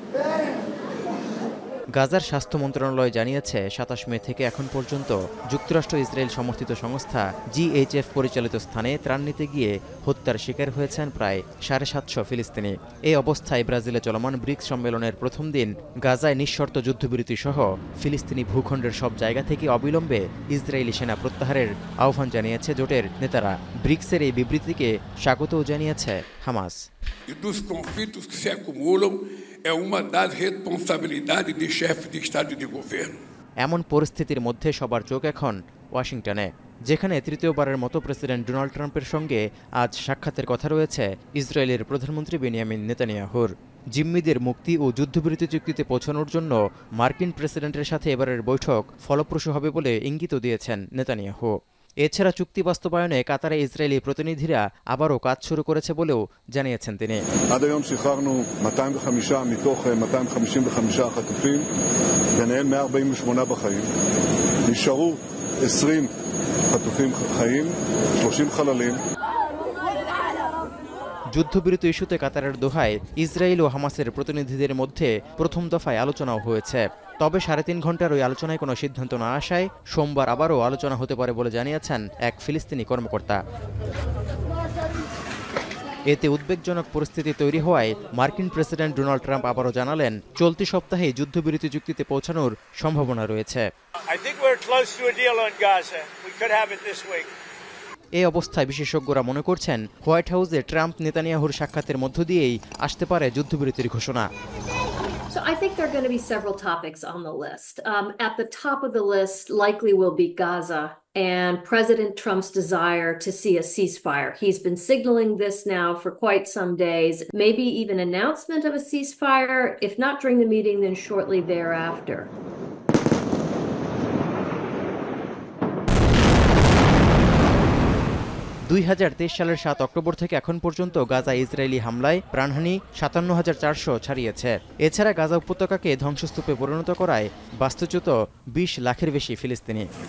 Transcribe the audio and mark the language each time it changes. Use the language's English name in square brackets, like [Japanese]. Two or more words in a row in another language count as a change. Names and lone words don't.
[Bangla] গাজার স্বাস্থ্য মন্ত্রণালয় জানিয়েছে 27 মে থেকে এখন পর্যন্ত যুক্তরাষ্ট্র ইসরায়েল সমর্থিত সংস্থা GHF পরিচালিত স্থানে ত্রাণ নিতে গিয়ে হত্যার শিকার হয়েছেন প্রায় 750 ফিলিস্তিনি। এই অবস্থায় ব্রাজিলে চলমান ব্রিক্স সম্মেলনের প্রথম দিন গাজায় নিঃশর্ত যুদ্ধবিরতি সহ ফিলিস্তিনি ভূখণ্ডের সব জায়গা থেকে অবিলম্বে ইসরায়েলি সেনা প্রত্যাহারের আহ্বান জানিয়েছে জোটের নেতারা। ব্রিক্সের এই বিবৃতিকে স্বাগতও জানিয়েছে হামাস। [Portuguese] É uma das responsabilidades de chefe de Estado e de governo. [Bangla] এমন পরিস্থিতির মধ্যে সবার চোখ এখন ওয়াশিংটনে, যেখানে তৃতীয়বারের মতো প্রেসিডেন্ট ডোনাল্ড ট্রাম্পের সঙ্গে আজ সাক্ষাতের কথা রয়েছে ইসরায়েলের প্রধানমন্ত্রী বেনিয়ামিন নেতানিয়াহুর। জিম্মিদের মুক্তি ও যুদ্ধবিরতি চুক্তিতে পৌঁছানোর জন্য মার্কিন প্রেসিডেন্টের সাথে এবারের বৈঠক ফলপ্রসূ হবে বলে ইঙ্গিতও দিয়েছেন নেতানিয়াহু। এছাড়া চুক্তি বাস্তবায়নে কাতারে ইসরায়েলি প্রতিনিধিরা আবারও কাজ শুরু করেছে বলেও জানিয়েছেন তিনি। [Hebrew] עד היום שחררנו 205 מתוך 255 החטופים, ביניהם 148 בחיים. נשארו 20 חטופים חיים, 30 חללים. [Bangla] যুদ্ধবিরতি ইস্যুতে কাতারের দোহায় ইসরায়েল ও হামাসের প্রতিনিধিদের মধ্যে প্রথম দফায় আলোচনাও হয়েছে। তবে 3.5 ঘন্টার ওই আলোচনায় কোনো সিদ্ধান্ত না আসায় সোমবার আবারও আলোচনা হতে পারে বলে জানিয়েছেন এক ফিলিস্তিনি কর্মকর্তা। এতে উদ্বেগজনক পরিস্থিতি তৈরি হওয়ায় মার্কিন প্রেসিডেন্ট ডোনাল্ড ট্রাম্প আবারও জানালেন চলতি সপ্তাহে যুদ্ধবিরতি চুক্তিতে পৌঁছানোর সম্ভাবনা রয়েছে। এই অবস্থায় বিশেষজ্ঞরা মনে করছেন হোয়াইট হাউসে ট্রাম্প নেতানিয়াহুর সাক্ষাতের মধ্য দিয়েই আসতে পারে যুদ্ধবিরতির ঘোষণা। [English] So I think there are going to be several topics on the list. At the top of the list likely will be Gaza and President Trump's desire to see a ceasefire. He's been signaling this now for quite some days, maybe even announcement of a ceasefire, if not during the meeting, then shortly thereafter. [Bangla] সালের 7 অক্টোবর থেকে এখন পর্যন্ত গাজা ইসরায়েলি হামলায় প্রাণহানি 57,400 ছাড়িয়েছে। এছাড়া গাজা উপত্যকাকে ধ্বংসস্তূপে পরিণত করায় বাস্তুচ্যুত 20 লাখের বেশি ফিলিস্তিনি।